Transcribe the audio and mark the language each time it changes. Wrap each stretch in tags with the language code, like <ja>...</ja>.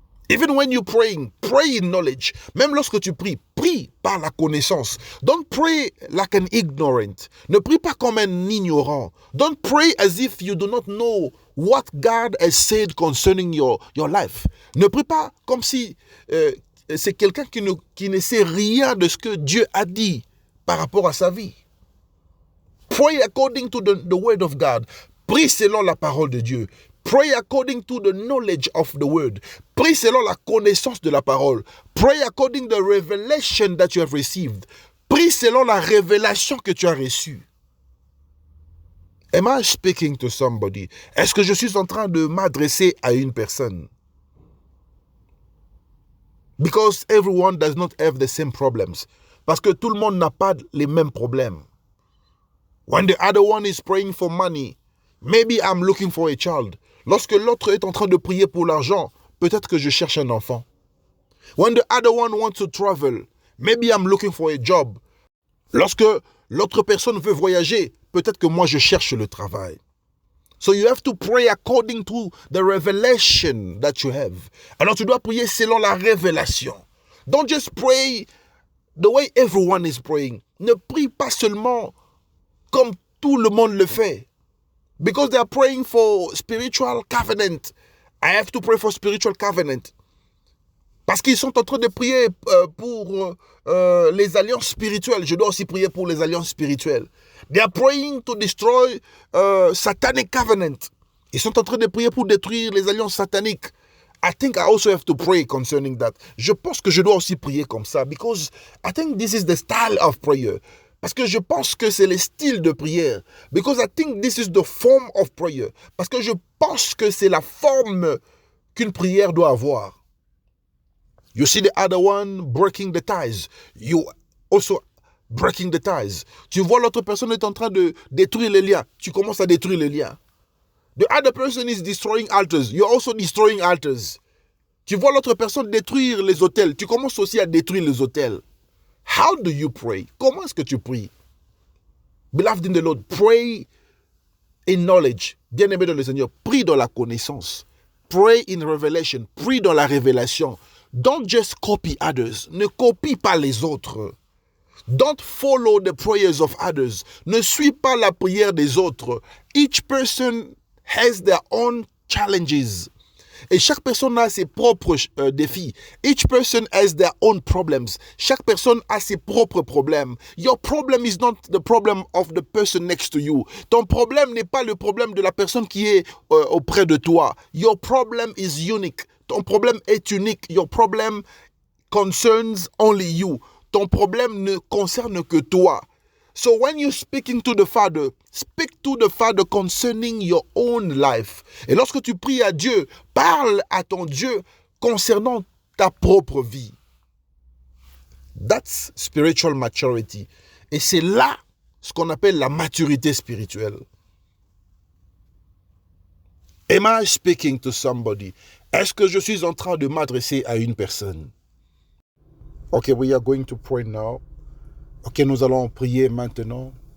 <en>Even when you're praying, pray in knowledge.</en> <fr>Même lorsque tu pries, prie par la connaissance.</fr> <en>Don't pray like an ignorant.</en> <fr>Ne prie pas comme un ignorant.</fr> <en>Don't pray as if you do not know what God has said concerning your life.</en> <fr>Ne prie pas comme si c'est quelqu'un qui ne sait rien de ce que Dieu a dit par rapport à sa vie.</fr> <en>Pray according to the word of God.</en> <fr>Prie selon la parole de Dieu.</fr> <en>Pray according to the knowledge of the word.</en> <fr>Prie selon la connaissance de la parole.</fr> <en>Pray according to the revelation that you have received.</en> <fr>Prie selon la révélation que tu as reçue.</fr> <en>Am I speaking to somebody?</en> <fr>Est-ce que je suis en train de m'adresser à une personne?</fr> <en>Because everyone does not have the same problems.</en> <fr>Parce que tout le monde n'a pas les mêmes problèmes.</fr> <en>When the other one is praying for money, maybe I'm looking for a child.</en> <fr>Lorsque l'autre est en train de prier pour l'argent, peut-être que je cherche un enfant.</fr> <en>When the other one wants to travel, maybe I'm looking for a job.</en> <fr>Lorsque l'autre personne veut voyager, peut-être que moi je cherche le travail.</fr> <en>So you have to pray according to the revelation that you have.</en> <fr>Alors tu dois prier selon la révélation.</fr> <en>Don't just pray the way everyone is praying.</en> <fr>Ne prie pas seulement comme tout le monde le fait.</fr> <en>Because they are praying for spiritual covenant. I have to pray for spiritual covenant.</en> <fr>Parce qu'ils sont en train de prier pour les alliances spirituelles. Je dois aussi prier pour les alliances spirituelles.</fr> <en>They are praying to destroy satanic covenant.</en> <fr>Ils sont en train de prier pour détruire les alliances sataniques.</fr> <en>I think I also have to pray concerning that.</en> <fr>Je pense que je dois aussi prier comme ça.</fr> <en>Because I think this is the style of prayer.</en> <fr>Parce que je pense que c'est le style de prière.</fr> <en>Because I think this is the form of prayer.</en> <fr>Parce que je pense que c'est la forme qu'une prière doit avoir.</fr> <en>You see the other one breaking the ties. You also breaking the ties.</en> <fr>Tu vois l'autre personne est en train de détruire les liens. Tu commences à détruire les liens.</fr> <en>The other person is destroying altars. You're also destroying altars.</en> <fr>Tu vois l'autre personne détruire les autels. Tu commences aussi à détruire les autels.</fr> <en>How do you pray?</en> <fr>Comment est-ce que tu pries?</fr> <en>Beloved in the Lord, pray in knowledge.</en> <fr>Bien-aimé dans le Seigneur, prie dans la connaissance.</fr> <en>Pray in revelation.</en> <fr>Prie dans la révélation.</fr> <en>Don't just copy others.</en> <fr>Ne copie pas les autres.</fr> <en>Don't follow the prayers of others.</en> <fr>Ne suis pas la prière des autres.</fr> <en>Each person has their own challenges.</en> <fr>Et chaque personne a ses propres défis.</fr> <en>Each person has their own problems.</en> <fr>Chaque personne a ses propres problèmes.</fr> <en>Your problem is not the problem of the person next to you.</en> <fr>Ton problème n'est pas le problème de la personne qui est auprès de toi.</fr> <en>Your problem is unique.</en> <fr>Ton problème est unique.</fr> <en>Your problem concerns only you.</en> <fr>Ton problème ne concerne que toi.</fr> <en>So when you're speaking to the Father, speak to the Father concerning your own life.</en> <fr>Et lorsque tu pries à Dieu, parle à ton Dieu concernant ta propre vie.</fr> <en>That's spiritual maturity.</en> <fr>Et c'est là ce qu'on appelle la maturité spirituelle.</fr> <en>Am I speaking to somebody?</en> <fr>Est-ce que je suis en train de m'adresser à une personne?</fr> <en>Okay, we are going to pray now.</en> <fr>Ok, nous allons prier maintenant.</fr>